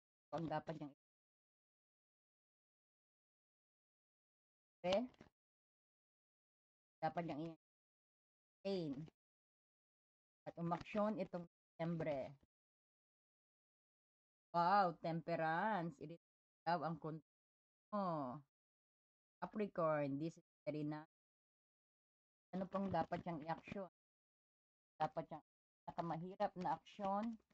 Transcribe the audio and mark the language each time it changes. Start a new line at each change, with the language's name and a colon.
Filipino: Ang dapat niyang i-retain. Dapat niyang i-retain. At umaksyon itong Disyembre. Wow, temperance. I-retain daw ang control mo.
English: Capricorn, this is very nice.
Filipino: Ano pong dapat niyang i-action? Dapat niyang nakamahirap na aksyon.